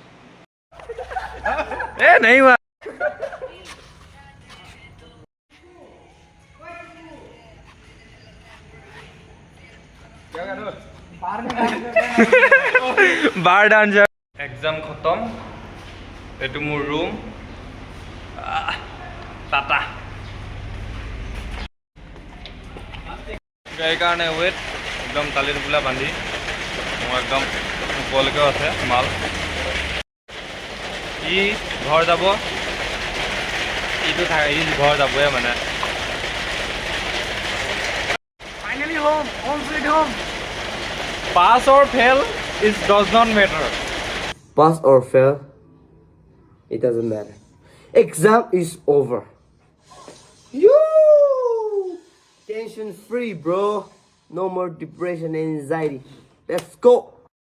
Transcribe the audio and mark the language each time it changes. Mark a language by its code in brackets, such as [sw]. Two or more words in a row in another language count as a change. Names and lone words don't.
[hi] नहीं हुआ. [en] bar dancer. [hi] एग्जाम खत्म. [as] এইটো মোৰ ৰুম. টাটা. গাড়ীৰ কাৰণে ৱেট. একদম তালি টোপোলা বান্ধি মোৰ একদম ওপৰলৈকেও আছে মাল. ই ঘৰ যাব এইটো এদিন ঘৰ যাবই মানে [en] finally home sweet home pass or fail is does not matter Pass or fail, it doesn't matter. Exam is over. You tension free, bro. No more depression and anxiety. Let's go.